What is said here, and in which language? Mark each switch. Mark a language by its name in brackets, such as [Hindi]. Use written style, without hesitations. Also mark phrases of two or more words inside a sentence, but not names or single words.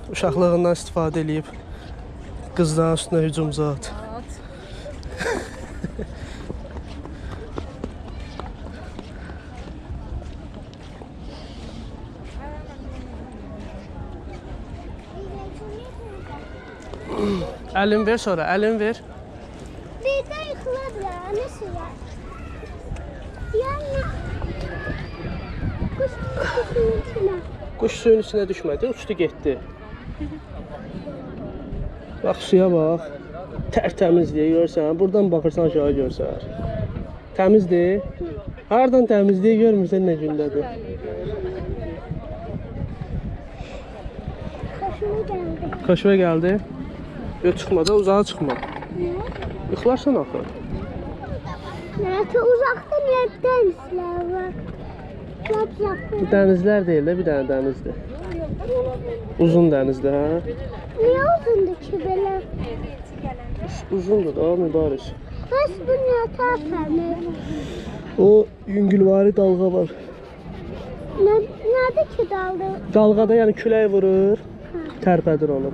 [Azerbaijani] Uşaqlığından istifadə eləyib qızların üstünə hücum zat. Əlin ver sonra, əlin ver. [Turkish] Bir de yıkılabilir. Annesi var. Yani kuşun içine. [Azerbaijani] Quş suyun içinə düşmədi, uçdu getdi. Bax, suya bax. Tərtəmizdir, görsən. Buradan baxırsan aşağı görsən. Təmizdir. Hardan təmizdir, görmürsən nə gündədir. [Turkish] Kaşıma geldi. [Azerbaijani] Kaşıva gəldi. Yox, çıxma da, uzağa çıxma. [Turkish] Ne? [Azerbaijani] Yıxılarsan axı. [Turkish] Nerede uzakta nereden işler var? Çok uzakta. [Azerbaijani] Dənizlər deyil də, bir dənə dənizdir. Uzun dənizdir, hə? [Turkish] Niye uzundu ki böyle? [Azerbaijani] Uzundur da, mübariz. [Turkish] Kız bu niye tartmıyor? [Azerbaijani] O yüngülvari dalğa var. [Turkish] Nerede ki daldı? [Azerbaijani] Dalğada yəni külək vurur, tərpədir onu.